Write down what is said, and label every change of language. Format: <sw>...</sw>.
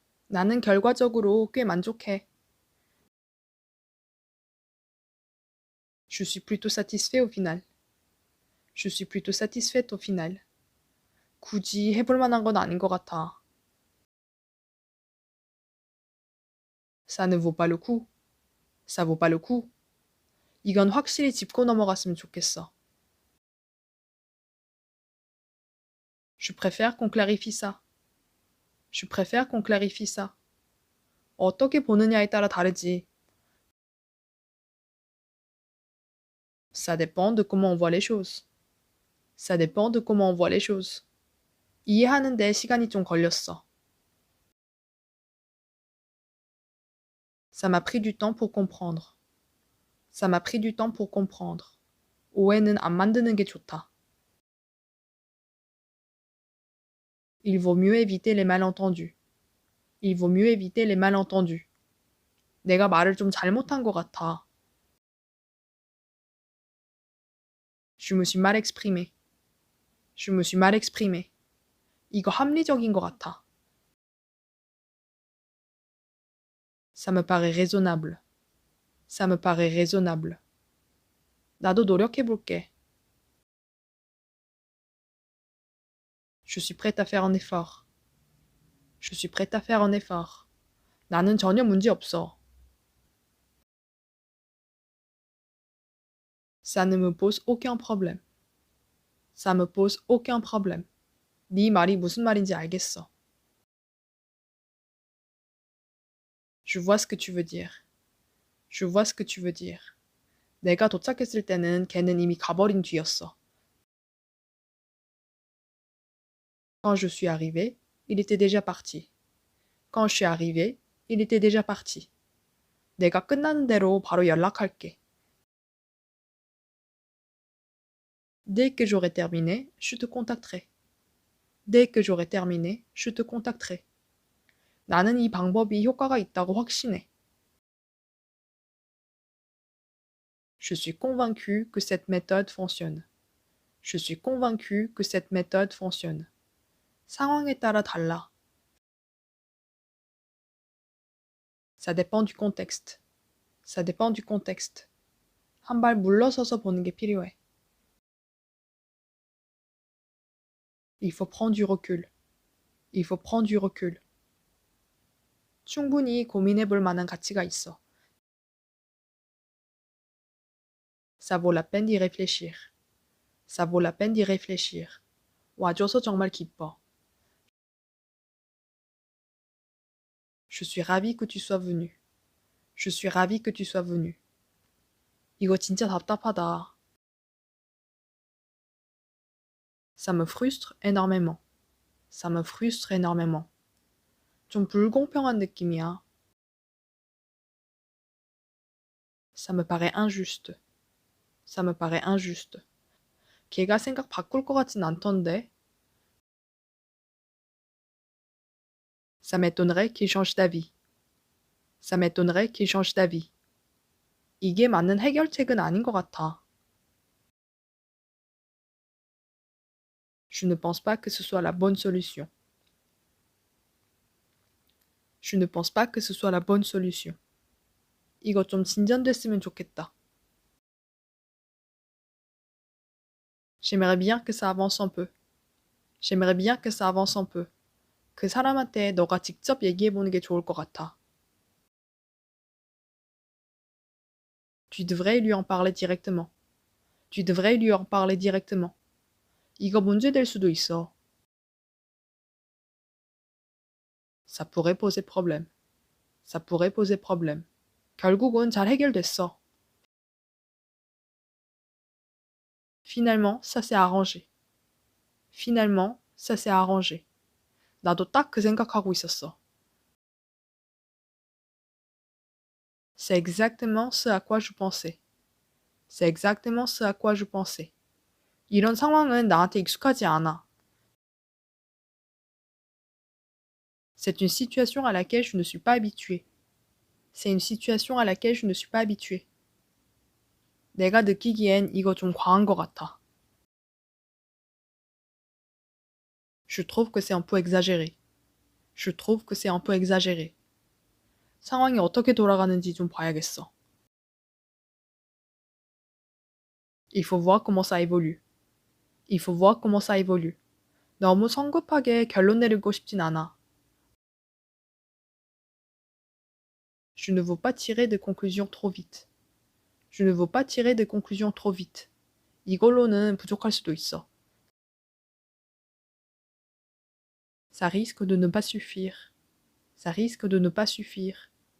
<ko>나는 결과적으로 꽤 만족해.</ko> <fr>Je suis plutôt satisfait au final. Je suis plutôt satisfaite au final.</fr> <ko>굳이 해볼 만한 건 아닌 것 같아.</ko> <fr>Ça ne vaut pas le coup. Ça vaut pas le coup.</fr> <ko>이건 확실히 짚고 넘어갔으면 좋겠어.</ko> <fr>Je préfère qu'on clarifie ça. Je préfère qu'on clarifie ça.</fr> <ko>어떻게 보느냐에 따라 다르지.</ko> <fr>Ça dépend de comment on voit les choses. Ça dépend de comment on voit les choses.</fr> <ko>이해하는데 시간이 좀 걸렸어.</ko> <fr>Ça m'a pris du temps pour comprendre. Ça m'a pris du temps pour comprendre.</fr> <ko>오해는 안 만드는 게 좋다.</ko> <fr>Il vaut mieux éviter les malentendus. Il vaut mieux éviter les malentendus.</fr> <ko>내가 말을 좀 잘못한 것 같아.</ko> <fr>Je me suis mal exprimé. Je me suis mal exprimé.</fr> <ko>이거 합리적인 것 같아.</ko> <fr>Ça me paraît raisonnable. Ça me paraît raisonnable.</fr> <ko>나도 노력해볼게.</ko> <fr>Je suis prête à faire un effort. Je suis prête à faire un effort.</fr> <ko>나는 전혀 문제 없어.</ko> <fr>Ça ne me pose aucun problème. Ça me pose aucun problème.</fr> <ko>네 말이 무슨 말인지 알겠어.</ko> <fr>Je vois ce que tu veux dire. Je vois ce que tu veux dire.</fr> <ko>내가 도착했을 때는 걔는 이미 가버린 뒤였어.</ko> <fr>Quand je suis arrivé, il était déjà parti. Quand je suis arrivé, il était déjà parti.</fr> <ko>내가 끝나는 대로 바로 연락할게.</ko> <fr>Dès que j'aurai terminé, je te contacterai. Dès que j'aurai terminé, je te contacterai.</fr> <ko>나는 이 방법이 효과가 있다고 확신해.</ko> <fr>Je suis convaincu que cette méthode fonctionne. Je suis convaincu que cette méthode fonctionne.</fr> <ko>상황에 따라 달라.</ko> <fr>Ça dépend du contexte. Ça dépend du contexte.</fr> <ko>한 발 물러서서 보는 게 필요해.</ko> <fr>Il faut prendre du recul. Il faut prendre du recul.</fr> <ko>충분히 고민해 볼 만한 가치가 있어.</ko> <fr>Ça vaut la peine d'y réfléchir. Ça vaut la peine d'y réfléchir.</fr> <ko>와줘서 정말 기뻐.</ko> <fr>Je suis ravie que tu sois venu. Je suis ravie que tu sois venu.</fr> <ko>이거 진짜 답답하다.</ko> <fr>Ça me frustre énormément. Ça me frustre énormément.</fr> <ko>좀 불공평한 느낌이야.</ko> <fr>Ça me paraît injuste. Ça me paraît injuste.</fr> <ko>걔가 생각 바꿀 것 같진 않던데.</ko> <fr>Ça m'étonnerait qu'il change d'avis. Ça m'étonnerait qu'il change d'avis.</fr> <ko>이게 맞는 해결책은 아닌 것 같아.</ko> <fr>Je ne pense pas que ce soit la bonne solution. Je ne pense pas que ce soit la bonne solution.</fr> <ko>이거 좀 진전됐으면 좋겠다.</ko> <fr>J'aimerais bien que ça avance un peu. J'aimerais bien que ça avance un peu.</fr> <ko>그 사람한테 너가 직접 얘기해보는 게 좋을 것 같아.</ko> <fr>Tu devrais lui en parler directement. Tu devrais lui en parler directement.</fr> <ko>이거 문제될 수도 있어.</ko> <fr>Ça pourrait poser problème. Ça pourrait poser problème.</fr> <ko>결국은 잘 해결됐어.</ko> <fr>Finalement, ça s'est arrangé. Finalement, ça s'est arrangé.</fr> <ko>나도 딱 그 생각하고 있었어.</ko> <fr>C'est exactement ce à quoi je pensais. C'est exactement ce à quoi je pensais.</fr> <ko>이런 상황은 나한테 익숙하지 않아.</ko> <fr>C'est une situation à laquelle je ne suis pas habitué. C'est une situation à laquelle je ne suis pas habitué.</fr> <ko>내가 느끼기엔 이거 좀 과한 것 같아.</ko> <fr>Je trouve que c'est un peu exagéré. Je trouve que c'est un peu exagéré.</fr> <ko>상황이 어떻게 돌아가는지 좀 봐야겠어.</ko> <fr>Il faut voir comment ça évolue. Il faut voir comment ça évolue.</fr> <ko>너무 성급하게 결론 내리고 싶진 않아.</ko> <fr>Je ne veux pas tirer de conclusions trop vite. Je ne veux pas tirer de conclusions trop vite.</fr> <ko>이걸로는 부족할 수도 있어.</ko> <fr>Ça risque de ne pas suffire. Ça risque de ne pas suffire.</fr>